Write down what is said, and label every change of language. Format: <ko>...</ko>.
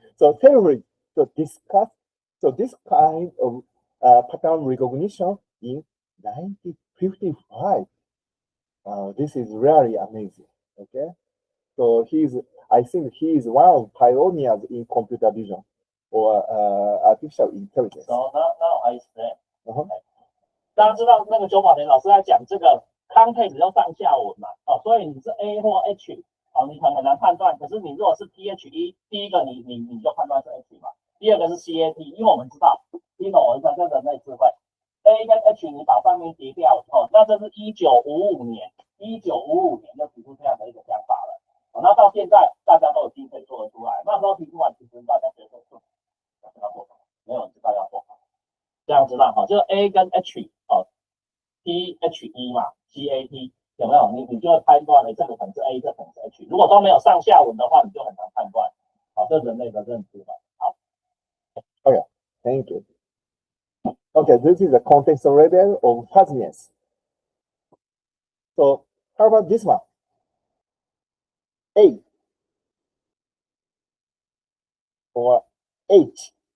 <en>So safely to discuss. So this kind of pattern recognition in 1955. This is really amazing. Okay. So I think he is one of pioneers in computer vision or artificial intelligence. So now I explain.</en> <zh>大家知道那个周宝田老师在讲这个 context 要上下文嘛，所以你是 A 或 H， 你可能很难判断。可是你如果是 THE， 第一个你就判断是 H 嘛，第二个是 CAT， 因为我们知道，听懂我一下这人类智慧 ，A 跟 H 你把上面叠掉以后，那这是1955年就提出这样的一个想法了。那到现在大家都已经可以做得出来，那时候提出来其实大家觉得说要做什么，没有人知道要做什么。这样知道就是 A 跟 H THE 嘛 CAT 有没有？你就会判断了，这个可能是 A， 这可能是 H。如果都没有上下文的话，你就很难判断。这人类的认知嘛。好</zh> <en>Okay, thank you. Okay, this is the context level of fuzziness. So how about this one? A or H.</en>